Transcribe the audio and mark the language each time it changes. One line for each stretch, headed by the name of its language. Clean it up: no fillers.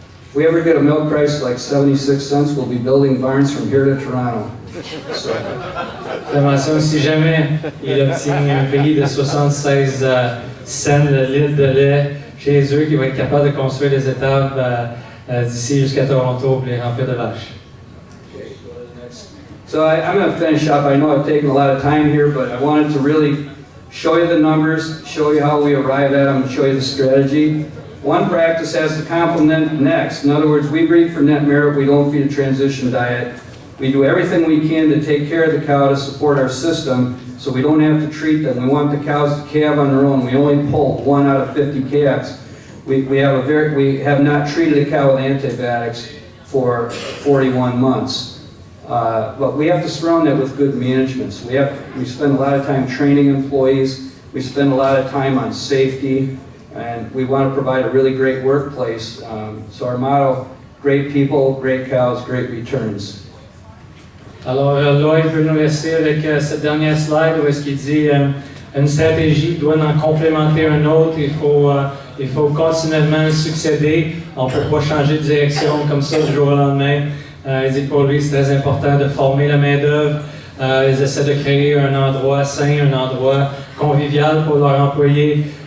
English: If we ever get a milk price like 76 cents, we'll be building barns from here to Toronto. So.
French: Je mentionne, si jamais il obtient un prix de 76 cents le litre de lait chez eux, qui va être capable de construire des étables d'ici jusqu'à Toronto pour les remplir de vaches.
English: Okay, go to the next. So I'm going to finish up. I know I've taken a lot of time here, but I wanted to really show you the numbers, show you how we arrive at them, and show you the strategy. One practice has to complement next. In other words, we breed for net merit. We don't feed a transition diet. We do everything we can to take care of the cow to support our system so we don't have to treat them. We want the cows to calve on their own. We only pull 1 out of 50 calves. We have not treated a cow with antibiotics for 41 months. But we have to surround that with good management. So we spend a lot of time training employees. We spend a lot of time on safety. And we want to provide a really great workplace. So our motto, great people, great cows, great returns.
French: Alors, Lloyd veut nous laisser avec cette dernière slide où est-ce qu'il dit une stratégie doit en complémenter un autre. Il faut continuellement succéder. On ne peut pas changer de direction comme ça du jour au lendemain. Il dit que pour lui, c'est très important de former la main-d'œuvre. Ils essaient de créer un endroit sain, un endroit convivial pour leurs employés.